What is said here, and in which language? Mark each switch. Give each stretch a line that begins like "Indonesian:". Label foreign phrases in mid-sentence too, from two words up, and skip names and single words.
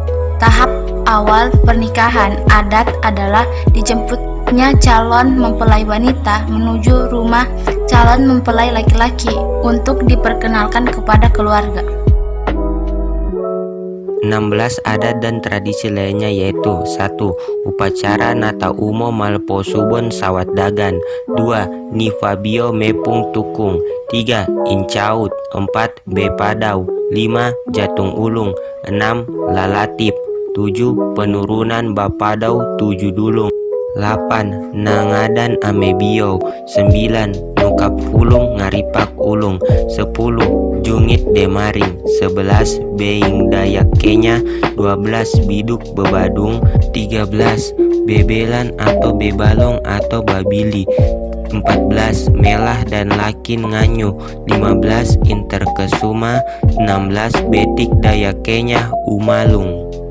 Indonesian: Tahap awal pernikahan adat adalah dijemputnya calon mempelai wanita menuju rumah calon mempelai laki-laki untuk diperkenalkan kepada keluarga. 16 adat dan tradisi lainnya yaitu 1. Upacara Nata Umo Malposubon Sawat Dagan. 2. Nifabio Mepung Tukung. 3. Incaut. 4. Bepadau. 5. Jatung Ulung. 6. Lalatip. 7. Penurunan Bapadau 7 Dulung. 8. Nangadan Amebio. 9. Nukap Ulung Ngaripak Ulung. 10. Jungit Demaring. 11. Being Dayak Kenya. 12. Biduk Bebadung. 13. Bebelan atau Bebalong atau Babili. 14. Melah dan Lakin Nganyu. 15. Interkesuma. 16. Betik Dayak Kenya Umalung.